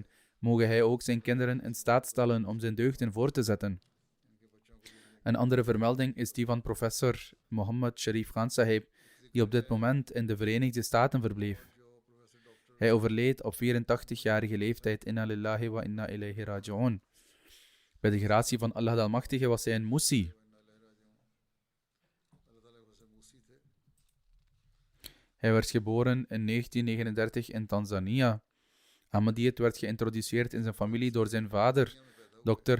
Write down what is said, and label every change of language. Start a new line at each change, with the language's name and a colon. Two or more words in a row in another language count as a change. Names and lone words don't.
Dutch: Mogen hij ook zijn kinderen in staat stellen om zijn deugden voor te zetten. Een andere vermelding is die van professor Mohammed Sharif Khan Sahib, die op dit moment in de Verenigde Staten verbleef. Hij overleed op 84-jarige leeftijd.
Arabic: إنا لله وإنا إليه راجعون.
Dutch: Bij de gratie van Allah Almachtige was hij een Musi. Hij werd geboren in 1939 in Tanzania. Ahmadiyyat werd geïntroduceerd in zijn familie door zijn vader, Dr.